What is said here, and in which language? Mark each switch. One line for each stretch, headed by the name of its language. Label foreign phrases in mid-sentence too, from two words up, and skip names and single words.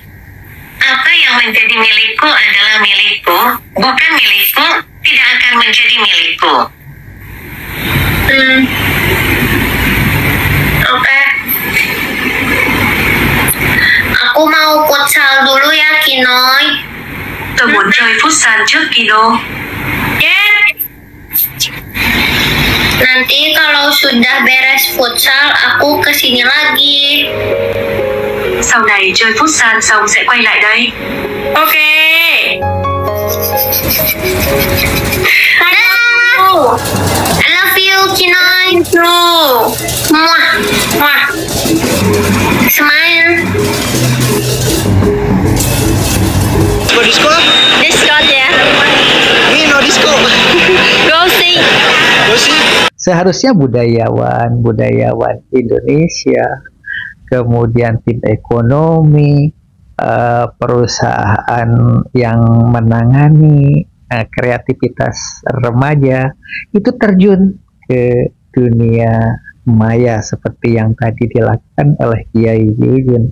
Indonesian: Apa yang menjadi milikku adalah milikku, bukan milikku, tidak akan menjadi milikku. Oke. Aku mau futsal dulu ya, Kinoy.
Vietnamese: Tôi muốn chơi futsal trước Kino.
Indonesian: Nanti kalau sudah beres futsal, aku kesini lagi.
Vietnamese: Sau này chơi futsal xong sẽ quay lại đây.
English: Ok. I love you, Kinoy. Muah. Muah. Smile.
Indonesian: Disco? Disco ya. Ini no disco. Rosie. Seharusnya budayawan Indonesia, kemudian tim ekonomi, perusahaan yang menangani kreativitas remaja itu terjun ke dunia maya seperti yang tadi dilakukan oleh Kiai Jujun.